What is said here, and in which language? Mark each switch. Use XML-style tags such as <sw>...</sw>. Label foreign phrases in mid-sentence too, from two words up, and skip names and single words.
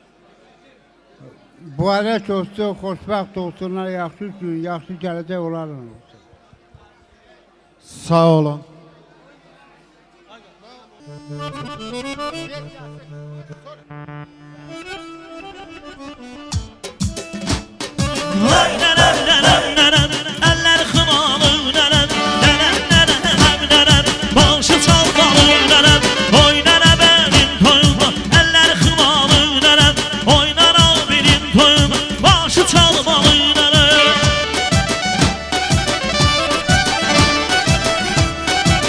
<az>Mübarək olsun, xoşbəxt olsunlar, yaxşı gün, yaxşı gələcək olarlar olsun. Sağ olun.</az> <tr>Vay nenen nenen nenen, eller kınalı nenen, nenen nenen nenen, başı çalmalı nenen, oy nene benim toyuma, eller kınalı nenen, oy nene benim toyuma, başı çalmalı nenen.</tr>